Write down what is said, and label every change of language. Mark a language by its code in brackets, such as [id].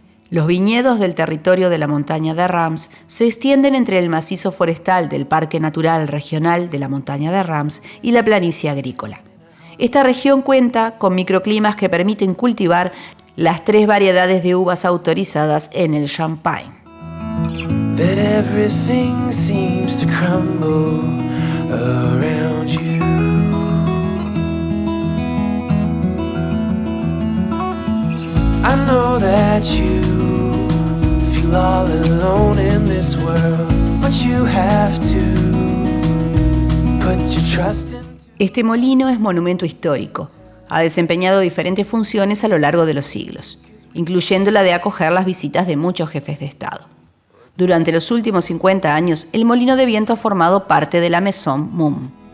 [es] Los viñedos del territorio de la montaña de Reims se extienden entre el macizo forestal del Parque Natural Regional de la Montaña de Reims y la planicie agrícola. Esta región cuenta con microclimas que permiten cultivar las 3 variedades de uvas autorizadas en el Champagne. [en] That everything seems to crumble around you. I know that you feel all alone in this world, but you have to put your trust in. [es] Este molino es monumento histórico. Ha desempeñado diferentes funciones a lo largo de los siglos, incluyendo la de acoger las visitas de muchos jefes de Estado. Durante los últimos 50 años, el molino de viento ha formado parte de la Maison Mumm.